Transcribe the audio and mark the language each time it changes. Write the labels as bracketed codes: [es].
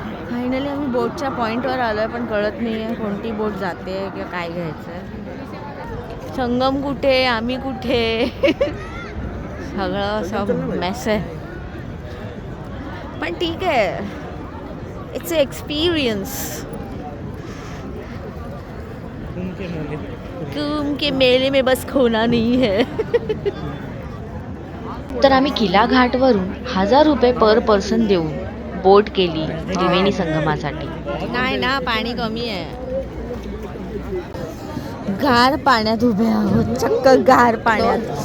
[mr] Finally आम्ही बोटच्या पॉईंटवर आलो आहे, पण कळत नाही आहे कोणती बोट जाते किंवा काय घ्यायचं आहे. संगम कुठे, आम्ही कुठे, सगळं असं मेस आहे. पण ठीक आहे, [en] It's a experience. [hi] कुंभ के मेले में बस खोना नहीं है. [mr] तर आम्ही किला घाटवरून 1000 रुपये पर पर्सन देऊन बोट केली त्रिवेणी संगमासाठी. नाही ना, पाणी कमी आहे. गार पाण्यात उभे आहोत, चक्क गार पाण्यात.